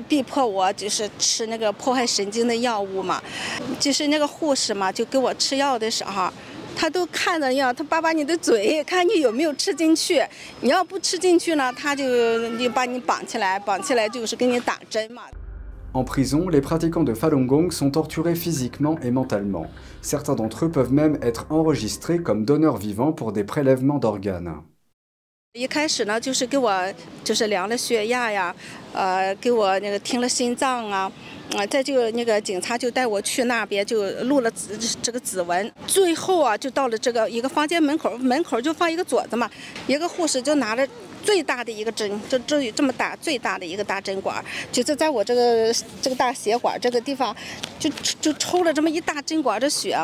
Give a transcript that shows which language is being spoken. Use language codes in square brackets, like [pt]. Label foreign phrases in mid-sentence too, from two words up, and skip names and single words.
[zh] 逼迫我就是吃那个破坏神经的药物嘛，就是那个护士嘛，就给我吃药的时候，他都看着药，他把你的嘴看你有没有吃进去，你要不吃进去呢，他就把你绑起来就是给你打针嘛。 [fr] En prison, les pratiquants de Falun Gong sont torturés physiquement et mentalement. Certains d'entre eux peuvent même être enregistrés comme donneurs vivants pour des prélèvements d'organes. [zh] 一开始呢，就是给我量了血压呀，给我那个听了心脏啊，再就那个警察就带我去那边就录了这个指纹，最后啊就到了这个一个房间门口就放一个镯子嘛，一个护士就拿着最大的一个针，这么大最大的一个大针管，就是在我这个大血管这个地方，就抽了这么一大针管的血。